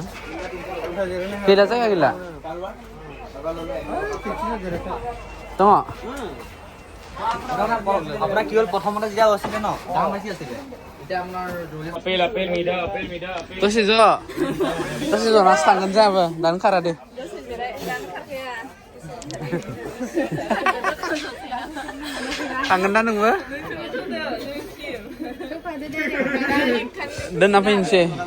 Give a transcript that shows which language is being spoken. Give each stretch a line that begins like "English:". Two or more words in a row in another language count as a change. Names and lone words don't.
Bodo: गैला जायगा गैला? दङ?
Assamese: আপনার কি হল প্রথমতে যা আছিলে ন দাম বেশি আছিলে এটা আপনার আপেল মিঠা
Bodo: दसे जनासो थांगोन जोंहाबो दानो खारादो थांगोन दा नोंबो दोनना फैनोसै